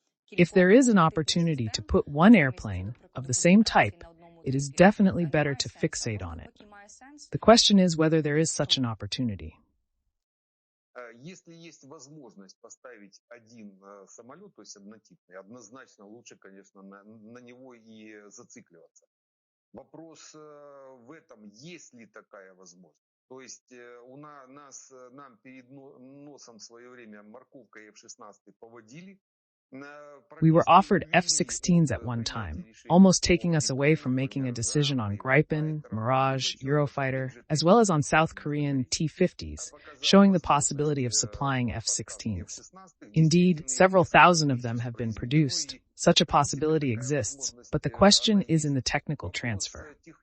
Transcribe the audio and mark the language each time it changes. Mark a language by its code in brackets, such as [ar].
[en] If there is an opportunity to put one airplane of the same type, it is definitely better to fixate on it. The question is whether there is such an opportunity. [ru] Если есть возможность поставить один самолет, то есть однотипный, однозначно лучше, конечно, на него и зацикливаться. Вопрос в этом, есть ли такая возможность. То есть нам перед носом в свое время морковкой F-16 поводили. [en] We were offered F-16s at one time, almost taking us away from making a decision on Gripen, Mirage, Eurofighter, as well as on South Korean T-50s, showing the possibility of supplying F-16s. Indeed, several thousand of them have been produced. Such a possibility exists, but the question is in the technical transfer.